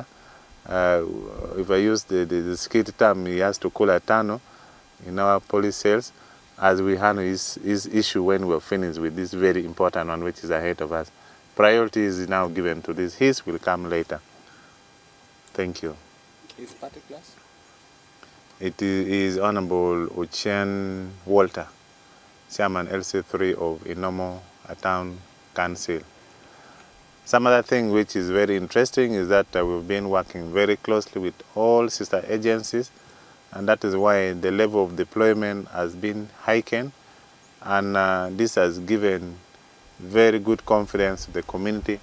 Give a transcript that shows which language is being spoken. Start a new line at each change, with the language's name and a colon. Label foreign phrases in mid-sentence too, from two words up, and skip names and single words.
English: If I use the security term, he has to call a tano in our police cells as we handle his issue when we're finished with this very important one which is ahead of us. Priority is now given to this. His will come later. Thank you. His particulars? It is Honorable Ochen Walter, Chairman LC3 of Inomo Town Council. Some other thing which is very interesting is that we've been working very closely with all sister agencies, and that is why the level of deployment has been heightened, and this has given very good confidence to the community.